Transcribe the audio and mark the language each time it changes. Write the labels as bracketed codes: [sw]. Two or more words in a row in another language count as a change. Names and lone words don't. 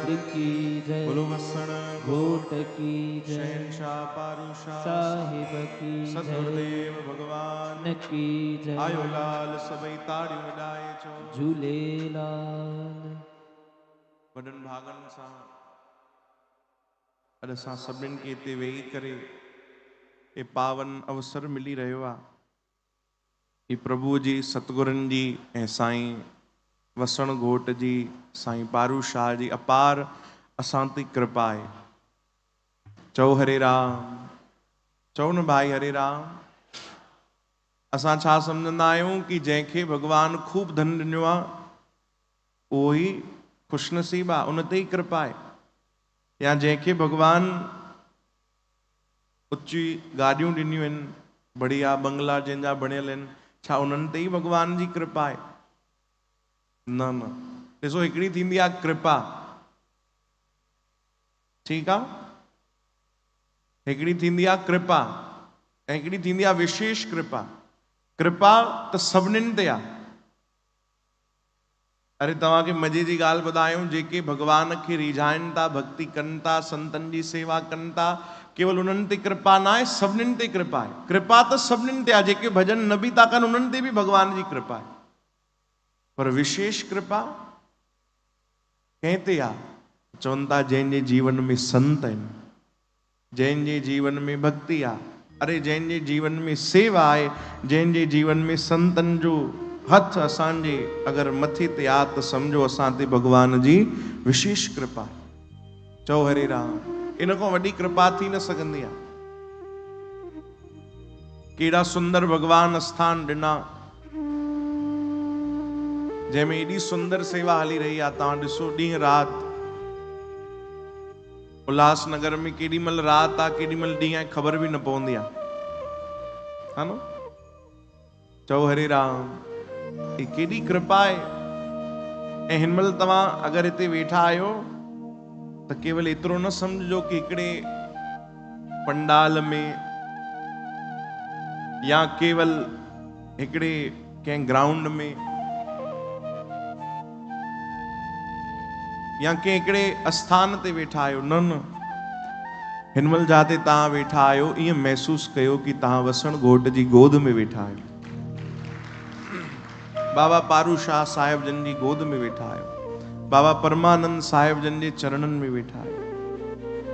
[hi] की जय बोलो वसण घोट की जय शहनशाह पारूशाह साहिब की जय सदगुरुदेव भगवान की जय [sd] आयो लाल सबई ताड़ी मिलाए छो झूलेलाल वॾनि भागनि सां अॼु असां सभिनीनि खे हिते वेही करे हे पावन अवसर मिली रहियो आहे ही प्रभु जी सतगुरनि जी ऐं साईं वसण घोट जी साईं पारू शाह जी अपार असां ते कृपा आहे चओ हरे राम चओ न भाई हरे राम असां छा सम्झंदा आहियूं कि जंहिंखे भॻवानु खूब धन ॾिनो आहे उहो ई ख़ुशनसीब आहे उन ते ई कृपा आहे या जंहिंखे भॻवानु ऊची गाॾियूं ॾिनियूं आहिनि बढ़िया बंगला जंहिंजा बणियल आहिनि छा उन्हनि ते ई भॻवान जी कृपा आहे न न ॾिसो हिकिड़ी थींदी आहे कृपा ठीकु आहे हिकिड़ी थींदी आहे कृपा ऐं हिकिड़ी थींदी आहे विशेष कृपा कृपा त सभिनीनि ते आहे अरे तव्हांखे मज़े जी ॻाल्हि ॿुधायूं जेके भॻवान खे रिझाइनि था भक्ति कनि था संतनि जी सेवा कनि था केवल उन्हनि ते कृपा ना आहे, सभिनीनि ते कृपा आहे। कृपा त सभिनीनि ते आहे, जेके भजन न बि था कनि उन्हनि ते बि भगवान जी कृपा आहे, पर विशेष कृपा कंहिं ते आहे? चवनि था जंहिंजे जीवन में संत आहिनि, जंहिंजे जीवन में भक्ति आहे, अरे जंहिंजे जीवन में सेवा आहे, जंहिंजे जीवन में संतनि जो हथ असांजे अगरि मथे ते आहे त सम्झो असां ते भगवान जी विशेष कृपा। चओ हरे राम। इन खां वॾी कृपा थी न सघंदी आहे। केॾा सुंदर भगवान स्थान ॾिना, जंहिंमें एॾी सुंदर सेवा हली रही आहे। तव्हां ॾिसो ॾींहुं राति उल्हासनगर में केॾी महिल राति आहे, केॾी महिल ॾींहुं आहे, ख़बर बि न पवंदी आहे, हा न? चओ हरे राम। ही केॾी कृपा आहे। ऐं हिन महिल तव्हां अगरि हिते वेठा आहियो त केवल एतिरो न सम्झो कि हिकिड़े पंडाल में या केवल हिकिड़े कंहिं ग्राउंड में या कंहिं हिकिड़े आस्थान ते वेठा आहियो, न न। हिन महिल जाते तव्हां वेठा आहियो ईअं महसूस कयो कि तव्हां वसण घोट जी गोद में वेठा आहियो, बाबा पारू शाह साहिब जन जी गोद में वेठा आहियो, बाबा परमानंद साहिब जन जे चरणनि में वेठा आहियो।